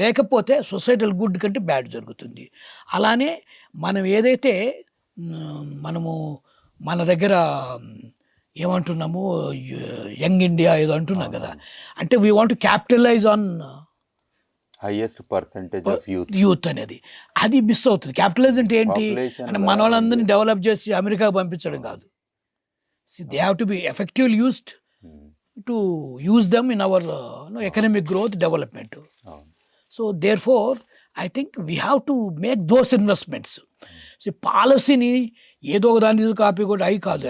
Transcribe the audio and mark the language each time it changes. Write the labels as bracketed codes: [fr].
[te] లేకపోతే societal good కంటే bad జరుగుతుంది. అలానే మనం ఏదైతే మనము మన దగ్గర ఏమంటున్నాము యంగ్ ఇండియా ఏదో అంటున్నాం కదా, అంటే [en] we want to capitalize on highest percentage of [te] youth అనేది, అది మిస్ అవుతుంది. క్యాపిటలైజ్ అంటే ఏంటి అంటే మన వాళ్ళందరినీ డెవలప్ చేసి అమెరికాకు పంపించడం కాదు. [en] they have to be effectively used to use them in our economic growth development. So therefore I think we have to make those investments. [te] So policyని ఏదో ఒక దాని కాపీ కూడా అయి కాదు.